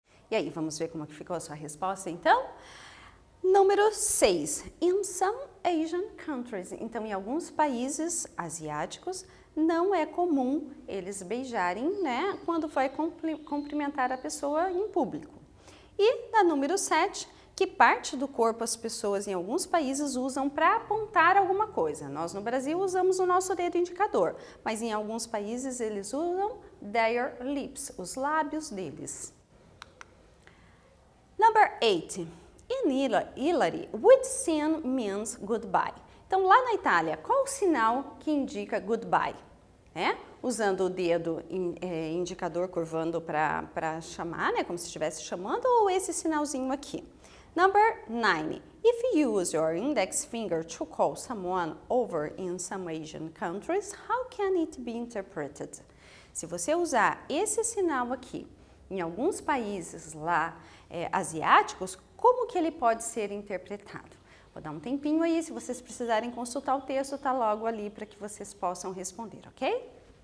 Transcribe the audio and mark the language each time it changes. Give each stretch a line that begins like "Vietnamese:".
Portuguese: E aí, vamos ver como que ficou a sua resposta, então? Número 6.
English: In some Asian countries.
Portuguese: Então, em alguns países asiáticos, não é comum eles beijarem, né, quando vai cumprimentar a pessoa em público. E na número 7, que parte do corpo as pessoas em alguns países usam para apontar alguma coisa. Nós no Brasil usamos o nosso dedo indicador, mas em alguns países eles usam
English: their lips,
Portuguese: os lábios deles.
English: Number 8. In Italy, which sign means goodbye?
Portuguese: Então, lá na Itália, qual o sinal que indica goodbye? Usando o dedo indicador curvando para chamar, né, como se estivesse chamando, ou esse sinalzinho aqui?
English: Number 9. If you use your index finger to call someone over in some Asian countries, how can it be interpreted?
Portuguese: Se você usar esse sinal aqui em alguns países lá asiáticos, como que ele pode ser interpretado? Vou dar um tempinho aí, se vocês precisarem consultar o texto, está logo ali para que vocês possam responder, ok?